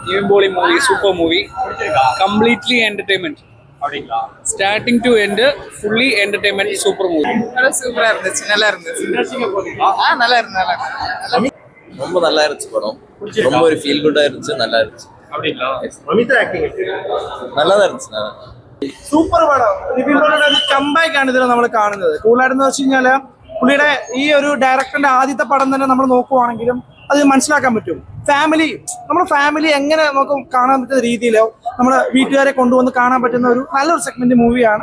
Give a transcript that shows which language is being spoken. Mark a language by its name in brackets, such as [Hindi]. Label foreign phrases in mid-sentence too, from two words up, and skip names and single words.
[English] Nivin Poli movie, super movie. Completely entertainment. Starting to end, fully entertainment, super movie. [Tamil] சூப்பரா இருந்துச்சு, நல்லா இருந்துச்சு. நல்லா இருந்துச்சு. ரொம்ப நல்லா இருந்துச்சு படம். ரொம்ப ஒரு ஃபீல் குட்டா இருந்துச்சு, நல்லா இருந்துச்சு. அப்படிங்களா? மமிதா ஆக்டிங் நல்லா தான் இருந்துச்சு. [Malayalam] സൂപ്പർ പടം. നിവിൻ പോളിയുടെ ഒരു കംബാക്ക് ആണ് ഇതിൽ നമ്മൾ കാണുന്നത്. കൂടുതലായിട്ടെന്ന് വെച്ച് കഴിഞ്ഞാൽ പുള്ളിയുടെ ഈ ഒരു ഡയറക്ടറിന്റെ ആദ്യത്തെ പടം തന്നെ നമ്മൾ നോക്കുവാണെങ്കിലും അത് മനസ്സിലാക്കാൻ പറ്റും. നമ്മുടെ ഫാമിലി എങ്ങനെ നമുക്ക് കാണാൻ പറ്റുന്ന രീതിയിലോ നമ്മുടെ വീട്ടുകാരെ കൊണ്ടുവന്ന് കാണാൻ പറ്റുന്ന ഒരു നല്ലൊരു സെഗ്മെന്റ് മൂവിയാണ്.